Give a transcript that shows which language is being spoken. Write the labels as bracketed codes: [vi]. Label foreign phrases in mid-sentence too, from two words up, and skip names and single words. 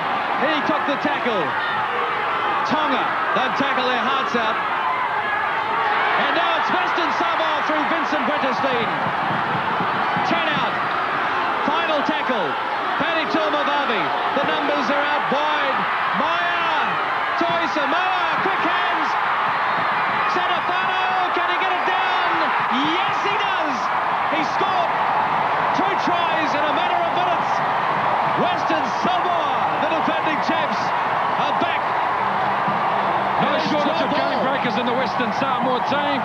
[en] He took the tackle. Tonga don't tackle their hearts out. And now it's Western Samoa through Vincent Wetterstein. 10 out. Final tackle. Paddy Tomabavi. The numbers are out wide. Maia. Toi Samoa. Quick hands. Setafano. Can he get it down? Yes, he does. He scored 2 tries in a matter of minutes. Western Samoa, the defending champs, are back. No shortage of game breakers in the Western Samoa team.